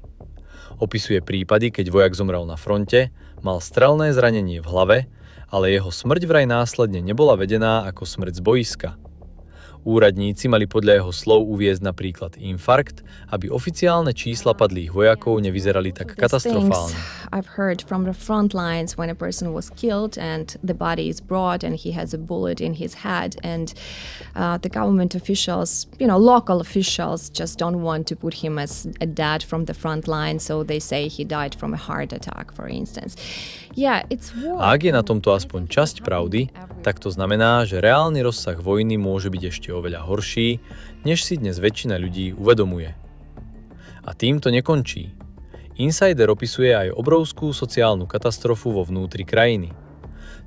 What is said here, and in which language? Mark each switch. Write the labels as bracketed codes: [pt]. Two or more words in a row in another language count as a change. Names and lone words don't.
[sk] Opisuje prípady, keď vojak zomrel na fronte, mal strelné zranenie v hlave, ale jeho smrť vraj následne nebola vedená ako smrť z boiska. Úradníci mali podľa jeho slov uviesť napríklad infarkt, aby oficiálne čísla padlých vojakov nevyzerali tak katastrofálne. [en] I've heard from the front lines when a person was killed and the body is brought and he has a bullet in his head and the government officials, local officials just don't want to put him as a dead from the front line, so they say he died from a heart attack, for instance. Yeah, it's war. [sk] A ak je na tomto aspoň časť pravdy, tak to znamená, že reálny rozsah vojny môže byť ešte oveľa horší, než si dnes väčšina ľudí uvedomuje. A tým to nekončí. Insider opisuje aj obrovskú sociálnu katastrofu vo vnútri krajiny.